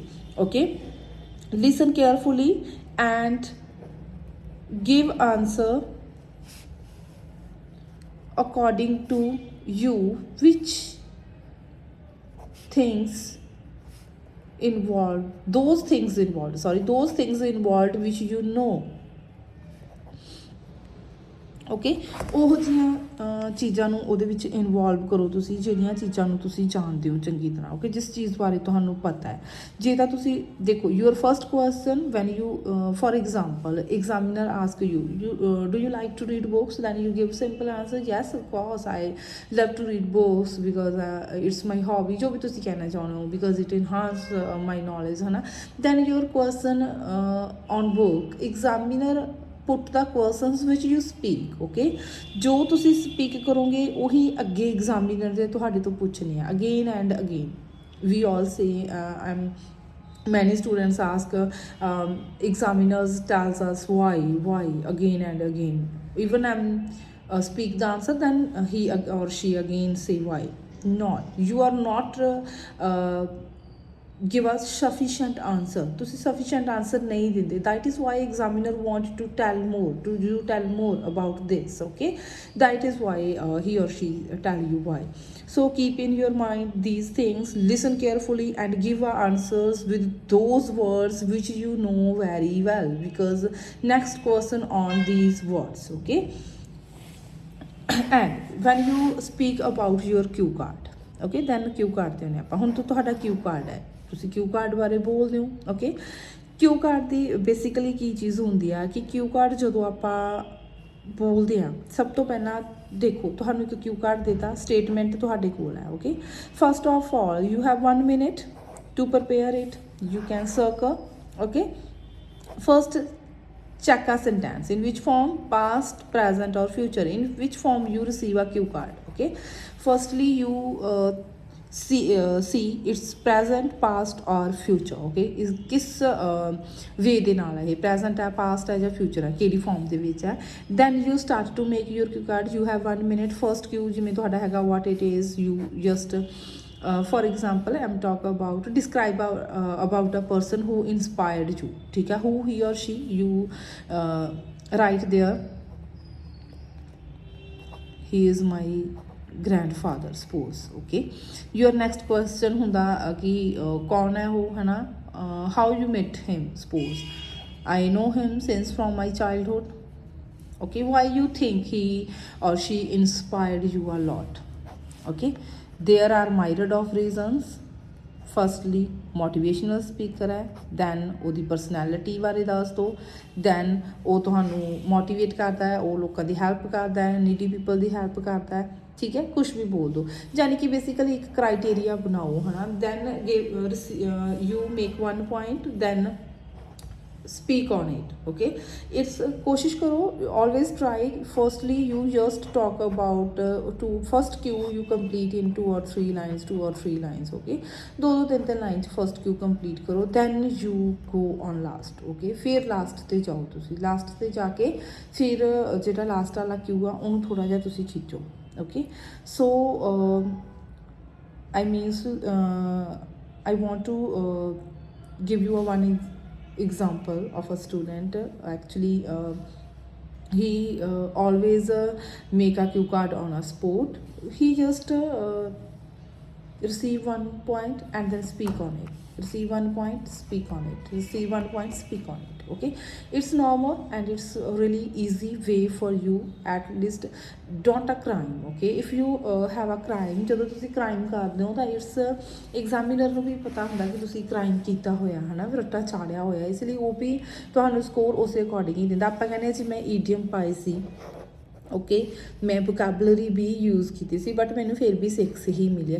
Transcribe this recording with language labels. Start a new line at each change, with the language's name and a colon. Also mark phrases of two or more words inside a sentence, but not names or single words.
English: Okay, listen carefully and give answer according to you, which things those things involved which you know.
Punjabi: ਓਕੇ, ਉਹ ਜਿਹੀਆਂ ਚੀਜ਼ਾਂ ਨੂੰ ਉਹਦੇ ਵਿੱਚ ਇਨਵੋਲਵ ਕਰੋ ਤੁਸੀਂ, ਜਿਹੜੀਆਂ ਚੀਜ਼ਾਂ ਨੂੰ ਤੁਸੀਂ ਜਾਣਦੇ ਹੋ ਚੰਗੀ ਤਰ੍ਹਾਂ। ਓਕੇ, ਜਿਸ ਚੀਜ਼ ਬਾਰੇ ਤੁਹਾਨੂੰ ਪਤਾ ਹੈ। ਜੇ ਤਾਂ ਤੁਸੀਂ ਦੇਖੋ
English: your first question when you for example examiner ask you do you like to read books, then you give simple answer yes of course I love to read books because it's my hobby,
Punjabi: ਜੋ ਵੀ ਤੁਸੀਂ ਕਹਿਣਾ ਚਾਹੁੰਦੇ ਹੋ,
English: because it enhance my knowledge
Punjabi: ਹੈ ਨਾ।
English: then your question on book, examiner put the questions which you speak.
Punjabi: Okay, ਜੋ ਤੁਸੀਂ ਸਪੀਕ ਕਰੋਗੇ ਉਹੀ ਅੱਗੇ ਐਗਜ਼ਾਮੀਨਰ ਦੇ ਤੁਹਾਡੇ ਤੋਂ ਪੁੱਛਣੇ ਆ
English: again and again. we all say many students ask examiners tells us why again and again, even speak the answer, then he or she again say why. Not, you are not give us sufficient answer,
Punjabi: ਤੁਸੀਂ sufficient answer ਨਹੀਂ ਦਿੰਦੇ,
English: that is why examiner want to tell more about this. Okay, that is why he or she tell you why. So keep in your mind these things, listen carefully and give answers with those words which you know very well, because next question on these words. Okay, and when you speak about your cue card, okay, then cue card
Punjabi: ਤੇ ਨੇ ਆਪਾਂ ਹੁਣ ਤੁਹਾਡਾ
English: cue card
Punjabi: ਹੈ, ਤੁਸੀਂ
English: cue card
Punjabi: ਬਾਰੇ ਬੋਲਦੇ ਹੋ। ਓਕੇ,
English: cue card
Punjabi: ਦੀ ਬੇਸਿਕਲੀ ਕੀ ਚੀਜ਼ ਹੁੰਦੀ ਆ ਕਿ
English: cue card
Punjabi: ਜਦੋਂ ਆਪਾਂ ਬੋਲਦੇ ਆ, ਸਭ ਤੋਂ ਪਹਿਲਾਂ ਦੇਖੋ ਤੁਹਾਨੂੰ ਇੱਕ
English: cue card
Punjabi: ਦਿੱਤਾ, ਸਟੇਟਮੈਂਟ ਤੁਹਾਡੇ ਕੋਲ ਹੈ।
English: Okay, first of all you have 1 minute to prepare it, you can circle. Okay, first check a sentence, in which form, past, present or future, in which form you receive a cue card. Okay, firstly you see it's present, past or future. Okay, is
Punjabi: ਕਿਸ ਵੇ ਦੇ ਨਾਲ ਹੈ ਇਹ, ਪ੍ਰੈਜ਼ੈਂਟ ਹੈ, ਪਾਸਟ ਹੈ ਜਾਂ ਫਿਊਚਰ ਹੈ, ਕਿਹੜੀ ਫਾਰਮ ਦੇ ਵਿੱਚ ਹੈ।
English: then you start to make your cue card, you have 1 minute। first cue
Punjabi: ਜਿਵੇਂ ਤੁਹਾਡਾ ਹੈਗਾ
English: what it is, you just for example I'm talk about describe about a person who inspired you,
Punjabi: ठीक है,
English: who he or she, you write there he is my grandfather suppose. Okay, your next question
Punjabi: ਹੁੰਦਾ ਕਿ ਕੌਣ ਹੈ ਉਹ, ਹੈ ਨਾ,
English: how you met him, suppose I know him since from my childhood. Okay, why you think he or she inspired you a lot. Okay, there are myriad of reasons.
Punjabi: ਫਸਟਲੀ
English: motivational speaker
Punjabi: ਹੈ, ਦੈਨ ਉਹਦੀ ਪਰਸਨੈਲਿਟੀ ਬਾਰੇ ਦੱਸ ਦਿਓ, ਦੈਨ ਉਹ ਤੁਹਾਨੂੰ ਮੋਟੀਵੇਟ ਕਰਦਾ ਹੈ, ਉਹ ਲੋਕਾਂ ਦੀ ਹੈਲਪ ਕਰਦਾ ਹੈ,
English: needy people
Punjabi: ਦੀ ਹੈਲਪ ਕਰਦਾ ਹੈ। ਠੀਕ ਹੈ, ਕੁਛ ਵੀ ਬੋਲ ਦਿਓ, ਯਾਨੀ ਕਿ ਬੇਸਿਕਲੀ ਇੱਕ ਕ੍ਰਾਈਟੇਰੀਆ ਬਣਾਓ, ਹੈ ਨਾ।
English: then you make 1 point, ਦੈਨ speak on it. Okay, it's
Punjabi: ਕੋਸ਼ਿਸ਼ ਕਰੋ,
English: always try. Firstly you just talk about to first cue you complete in 2 or 3 lines.
Punjabi: Okay, ਦੋ ਤਿੰਨ ਲਾਈਨ ਚ
English: first cue complete
Punjabi: ਕਰੋ,
English: then you go on last.
Punjabi: ਓਕੇ, ਫਿਰ ਲਾਸਟ ਤੇ ਜਾਓ, ਤੁਸੀਂ ਲਾਸਟ ਤੇ ਜਾ ਕੇ ਫਿਰ ਜਿਹੜਾ ਲਾਸਟ ਵਾਲਾ ਕਿਊ ਆ ਉਹਨੂੰ ਥੋੜਾ ਜਿਹਾ ਤੁਸੀਂ ਖਿੱਚੋ।
English: Okay, so I means I want to give you a one example of a student. Actually he always make a cue card on a sport. He just receive one point and then speak on it, receive one point, speak on it, receive one point, speak on it. Okay, it's normal and it's a really easy way for you. At least don't a crime. Okay, if you have a crime,
Punjabi: ਜਦੋਂ ਤੁਸੀਂ ਕ੍ਰਾਈਮ ਕਰਦੇ ਹੋ ਤਾਂ
English: its examiner
Punjabi: ਨੂੰ ਵੀ ਪਤਾ ਹੁੰਦਾ ਕਿ ਤੁਸੀਂ ਕ੍ਰਾਈਮ ਕੀਤਾ ਹੋਇਆ ਹੈ ਨਾ, ਰੱਟਾ ਚਾੜਿਆ ਹੋਇਆ, ਇਸ ਲਈ ਉਹ ਵੀ ਤੁਹਾਨੂੰ ਸਕੋਰ ਉਸੇ ਅਕੋਰਡਿੰਗ ਹੀ ਦਿੰਦਾ। ਆਪਾਂ ਕਹਿੰਦੇ ਜੀ ਮੈਂ ਈਡੀਅਮ ਪਾਈ ਸੀ, ਓਕੇ, ਮੈਂ ਵੋਕੈਬਲਰੀ ਵੀ ਯੂਜ਼ ਕੀਤੀ ਸੀ, ਬਟ ਮੈਨੂੰ ਫਿਰ ਵੀ 6 ਹੀ ਮਿਲਿਆ।